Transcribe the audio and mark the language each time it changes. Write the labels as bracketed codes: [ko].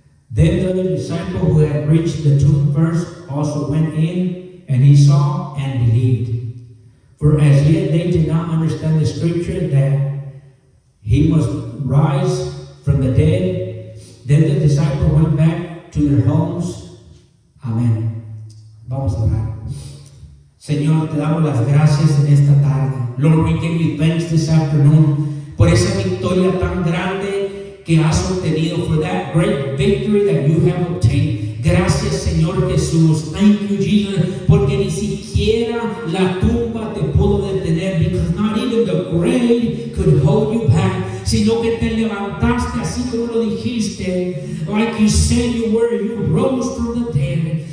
[en] Then the other disciple who had reached the tomb first also went in, and he saw and believed. For as yet they did not understand the scripture that he must rise from the dead. Then the disciples went back to their homes. [es] Amén. Vamos a orar. Señor, te damos las gracias en esta tarde. [en] Lord, we give you thanks this afternoon [es] por esa victoria tan grande que has obtenido, [en] for that great victory that you have obtained. [es] Gracias, Señor Jesús. [en] Thank you, Jesus, [es] porque ni siquiera la tumba te pudo detener, [en] because not even the grave could hold you back, [es] sino que te levantaste así como lo dijiste, [en] like you said you were, you rose from the dead.